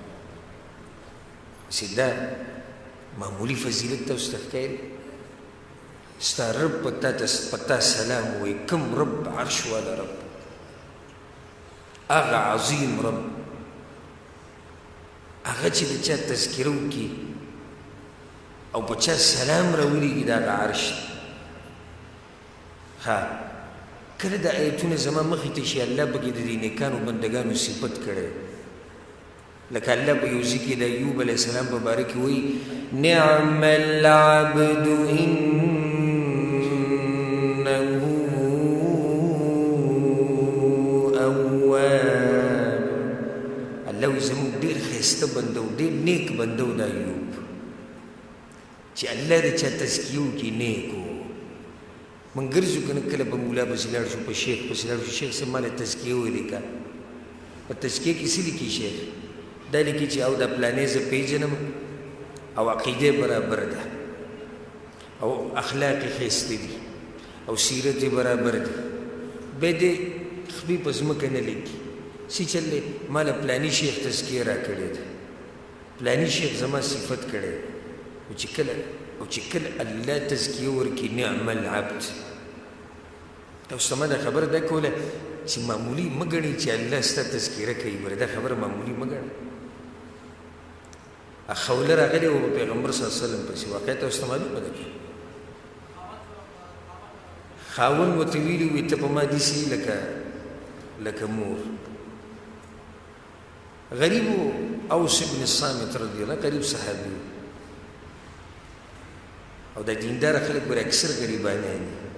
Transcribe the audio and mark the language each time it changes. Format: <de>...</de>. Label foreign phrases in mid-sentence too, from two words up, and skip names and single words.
<ps>چې دا معمولي فضیلت ته اوس ته ښکاري ستا رب په تا سلام وایي کوم رب عرش والا رب هغه عظیم رب هغه چې د چا تذکره وکړي او په چا سلام راولیږي د هغه عرش ها کله دا آیتونه زما مخې ته شي الله پکې د دې نیکانو بندګانو صفت کړی لکه الله په یو ځای کې د ایوب</ps> <ar>علیه السلام</ar> <ps>په باره کې وایي</ps> <ar>نعم العبد انه اواب</ar> <ps>الله وایي زموږ ډېر ښایسته بنده و ډېر نیک بنده و د ایوب چې الله د چا تزکیه وکړي نیکو موږ ګرځو که نه کله په مولا پسې لاړ شو په شیخ پسې لاړ شو شیخ صاحب ما له تزکیه ولیکه په تزکیه کې څه لیکي شیخ دا لیکي چې او د پلانې زه پېژنم او عقیده برابر ده او اخلاق یې ښایسته دي او سیرت یې برابر دی بیا دې خپې په ځمکه نه لیکي څه چل دی ما له پلاني شیخ تزکیه را کړې ده پلاني شیخ زما صفت کړی او چې کله الله تزکیه ورکړي</ps> <ar>نعم العبد</ar> <ps>تاسو ته ما دا خبره دا کوله چې معمولي مه ګڼئ چې الله ستا تذکیره کوي ګوره دا خبره معمولي مه ګڼئ خوله راغلی و په پیغمبر</ps> <ar>صلی الله علیه وسلم</ar> <ps>پسې واقع تاسو ته معلومه ده که خاوند ورته ویلي وي ته په ما داسې لکه مور غریب و اوس ابن الصامت</ps> <ar>رضی الله</ar> <ps>غریب صحابي او دا دیندار خلک ګوره اکثر غریبانیان دي</ps>